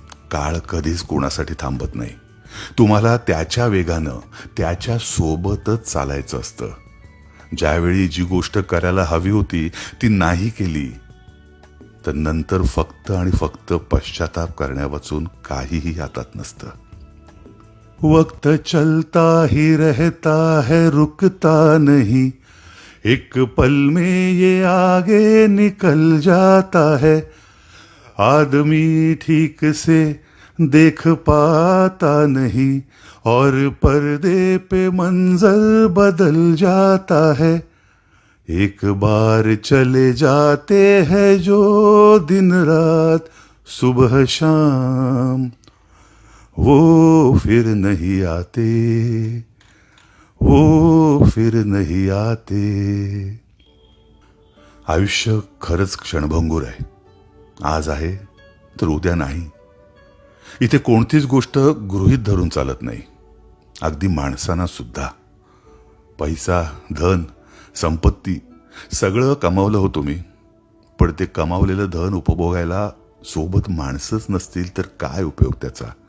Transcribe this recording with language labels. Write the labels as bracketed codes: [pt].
[mr] काळ कधीच कोणासाठी थांबत नाही. तुम्हाला त्याच्या वेगानं त्याच्या सोबतच चालायचं असतं. ज्यावेळी जी गोष्ट करायला हवी होती ती नाही केली तर नंतर फक्त आणि फक्त पश्चाताप करण्यावाचून काहीही हातात नसतं. [hi] वक्त चलता ही रहता है, रुकता नहीं. एक पल में ये आगे निकल जाता है. आदमी ठीक से देख पाता नहीं और पर्दे पे मंजर बदल जाता है. एक बार चले जाते हैं जो दिन रात सुबह शाम, वो फिर नहीं आते, वो फिर नहीं आते. [mr] आयुष्य खरंच क्षणभंगूर आहे. आज आहे तर उद्या नाही. इथे कोणतीच गोष्ट गृहीत धरून चालत नाही. अगदी माणसांना सुद्धा. पैसा, धन, संपत्ती सगळं कमावलं हो तुम्ही, पण ते कमावलेलं धन उपभोगायला सोबत माणसंच नसतील तर काय उपयोग त्याचा.